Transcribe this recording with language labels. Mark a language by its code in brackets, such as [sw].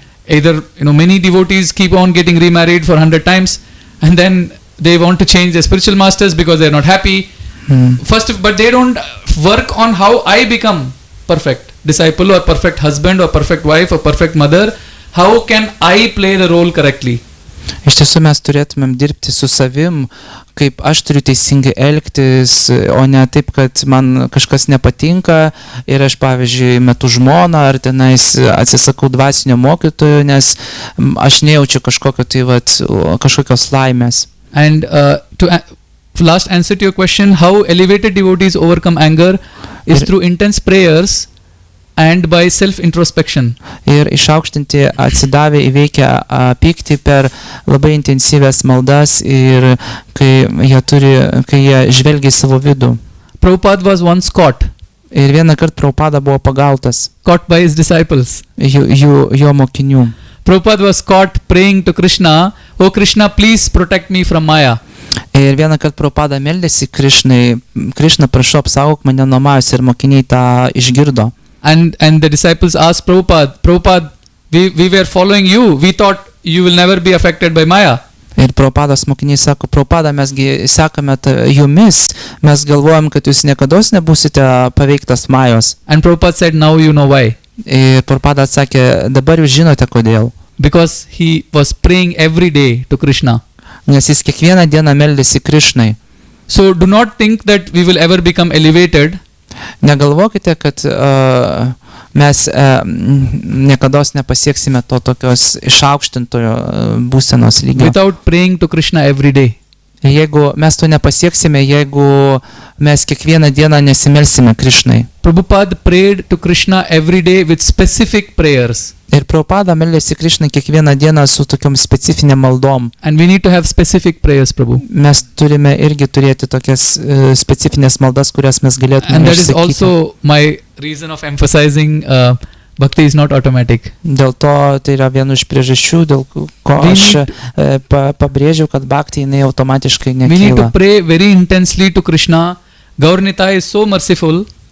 [en] Either many devotees keep on getting remarried for 100 times, and then they want to change their spiritual masters because they are not happy. But they don't work on how I become perfect disciple or perfect husband or perfect wife or perfect mother. How can I play the role correctly? [lt] Iš tiesų mes turėtumėm dirbti su savim, kaip aš turiu teisingai elgtis, o ne taip, kad man kažkas nepatinka ir aš, pavyzdžiui, metu žmoną ar tenais atsisakau dvasinio mokytojo, nes aš nejaučiu kažkokios laimės. [en] And to last answer to your question, how elevated devotees overcome anger is through intense prayers and by self-introspection. [lt] Ir išaukštinti atsidavę įveikia pyktį per labai intensyvias maldas ir kai jie žvelgia į savo vidų. [en] Prabhupada was once caught. [lt] Ir vieną kartą Prabhupada buvo pagautas. [en] Caught by his disciples. [lt] Jo mokinių. [en] Prabhupada was caught praying to Krishna, "Oh Krishna, please protect me from Maya." [lt] Ir vieną kartą Prabhupada meldėsi Krishnai, Krishna, prašau apsaugok mane nuo Majos, ir mokiniai tą išgirdo. [en] And the disciples asked Prabhupada, we were following you. We thought you will never be affected by Maya. [lt] Ir Prabhupados mokiniai sako, Prabhupada, mesgi sekame jumis, mes galvojam, kad jūs niekados nebūsite paveiktas Majos. [en] And Prabhupada said, now you know why. [lt] Ir Prabhupada atsakė, dabar jūs žinote kodėl. [en] Because he was praying every day to Krishna. [lt] Nes jis kiekvieną dieną meldėsi Krishnai. [en] So do not think that we will ever become elevated. [lt] Negalvokite, kad mes niekados nepasieksime to tokios išaukštintojo būsenos lygio. [en] Without praying to Krishna every day. [lt] Jeigu mes to nepasieksime, jeigu mes kiekvieną dieną nesimelsime Krishnai. [en] Prabhupada prayed to Krishna every day with specific prayers. [lt] Ir Prabhupada meldėsi Krishnai kiekvieną dieną su tokiom specifinėm maldom. [en] And we need to have specific prayers, Prabhu. [lt] Mes turime irgi turėti tokias specifinės maldas, kurias mes galėtume išsakyti. [en] And that is also my reason of emphasizing bhakti is not automatic. [lt] Dėl to tai yra viena iš priežasčių, dėl ko aš pabrėžiau, kad bhakti jinai automatiškai nekyla. [en] We need to pray very intensely to Krishna. Gaur Nitai is so merciful